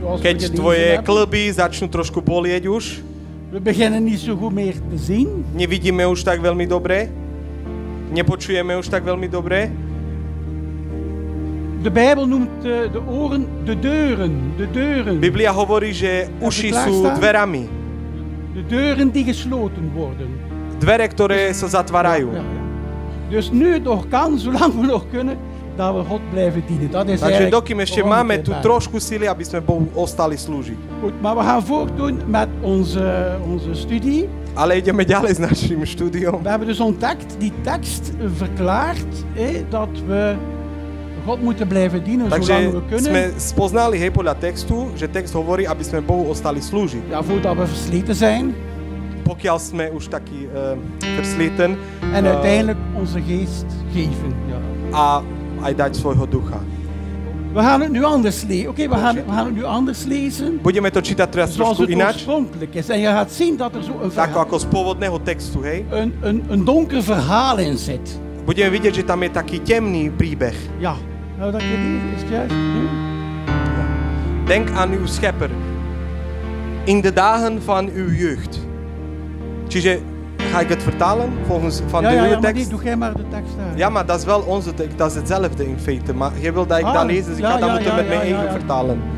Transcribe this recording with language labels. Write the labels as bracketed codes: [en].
[sk] Keď tvoje klby začnú trošku bolieť už. [nl] We beginnen niet zo goed meer te zien. [sk] Nevidíme už tak veľmi dobre. Nepočujeme už tak veľmi dobre. [nl] De Bijbel noemt de oren de deuren. [sk] Biblia hovorí, že uši sú dverami. [nl] De deuren die gesloten worden. [sk] Dvere, ktoré sa zatvárajú. [nl] Ja. Dus nu het nog kan, zolang we nog kunnen, dat we God blijven dienen. Dat is [sk] takže dokým ešte máme tu trošku sily, aby sme Bohu ostali slúžiť. [nl] Goed, maar we gaan voortdoen met onze studie. [sk] Ale ideme ďalej s našim štúdiom. [nl] We hebben dus ontdekt, die tekst verklaart dat we God moeten blijven dienen zolang we kunnen. [sk] Takže sme spoznali podľa textu, že text hovorí, aby sme Bohu ostali slúžiť. [nl] Ja, voordat we versleten zijn. [sk] Pokiaľ sme už taký [nl] versleten. En uiteindelijk onze geest geven. Ja. [sk] A aj dať svojho ducha. [nl] We gaan het nu anders lezen. Oké, we gaan het nu anders lezen. [sk] Budeme to čítať teraz trošku ináč. [nl] Zoals het oorspronkelijk is. En je gaat zien dat er zo een verhaal, [sk] ako z pôvodného textu, hej? [nl] Een donker verhaal in zit. [sk] Budeme vidieť, že tam je taký temný príbeh. [nl] Ja. Nou, dat je lezen, is het juist? Denk aan uw schepper. In de dagen van uw jeugd. Čiže, ga ik het vertalen volgens van de nieuwe tekst? Ja, doe jij maar de tekst daar. Ja, maar dat is wel onze tekst. Dat is hetzelfde in feite. Maar jij wil dat ik dat lees, dus ik ga dat moeten met mijn eigen vertalen.